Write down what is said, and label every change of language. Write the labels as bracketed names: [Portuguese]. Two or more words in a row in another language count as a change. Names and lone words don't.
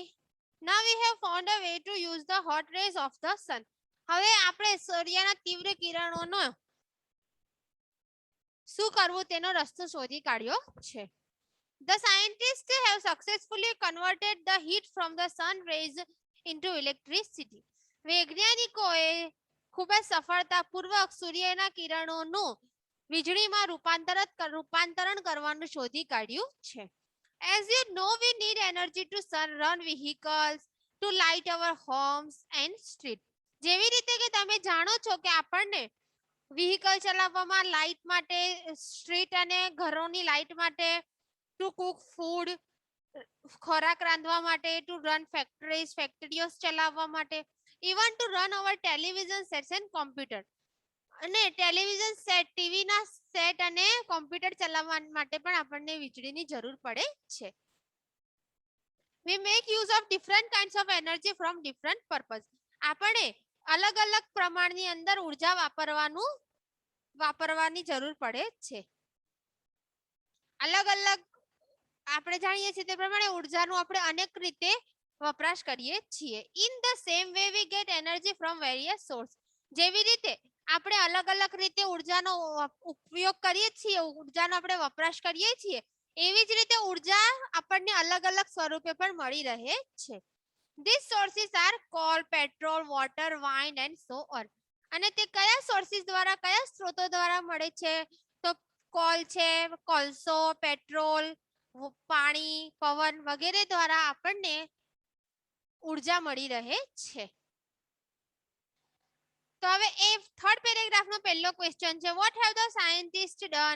[English] Now we have found a way to use the hot rays of the sun. [Gujarati] હવે આપણે સૂર્યના તીવ્ર કિરણોનો શું કરવું તેનો રસ્તો શોધી કાઢ્યો છે. [English] The scientists have successfully converted the heat from the sun rays into electricity. [Gujarati] વૈજ્ઞાનિકોએ ખૂબ જ સફળતાપૂર્વક સૂર્યના કિરણોનું વીજળીમાં રૂપાંતરણ કરવાનું શોધી કાઢ્યું છે. [English] As you know, we need energy to run vehicles, to light our homes and streets. [Gujarati] જેવી રીતે કે તમે જાણો છો કે આપણને વ્હીકલ ચલાવવામાં લાઇટ માટે, સ્ટ્રીટ અને ઘરોની લાઇટ માટે, [English] to cook food [Gujarati] ખોરાક રાંધવા માટે, [English] to run [Gujarati] ફેક્ટરીઓ ચલાવવા માટે, [English] even to run our television sets and computer. [Gujarati] અને [English] television set, [Gujarati] ટીવી ના સેટ અને કોમ્પ્યુટર ચલાવવા માટે પણ આપણને વીજળીની જરૂર પડે છે. [English] We make use of different kinds of energy from different purpose. [Gujarati] આપણે અલગ અલગ પ્રમાણની અંદર ઉર્જા વાપરવાની જરૂર પડે છે. અલગ અલગ આપણે જાણીએ છીએ તે પ્રમાણે ઉર્જાનો આપણે અનેક રીતે વપરાશ કરીએ છીએ. [English] In the same way we get energy from various source. [Gujarati] જેવી રીતે આપણે અલગ અલગ રીતે ઉર્જાનો ઉપયોગ કરીએ છીએ, ઉર્જાનો આપણે વપરાશ કરીએ છીએ, એવી જ રીતે ઉર્જા આપણને અલગ અલગ સ્વરૂપે પણ મળી રહે છે. [English] These sources are coal, petrol, water, wine and so on. [Gujarati] અને તે કયા સોર્સિસ દ્વારા, કયા સ્ત્રોતો દ્વારા મળે છે? તો કોલ છે, કોલસો, પેટ્રોલ, પાણી, પવન વગેરે દ્વારા આપણને ઉર્જા મળી રહે છે. તો હવે એ [English] third paragraph [Gujarati] નો પહેલો ક્વેશ્ચન છે [English] what have the scientist done?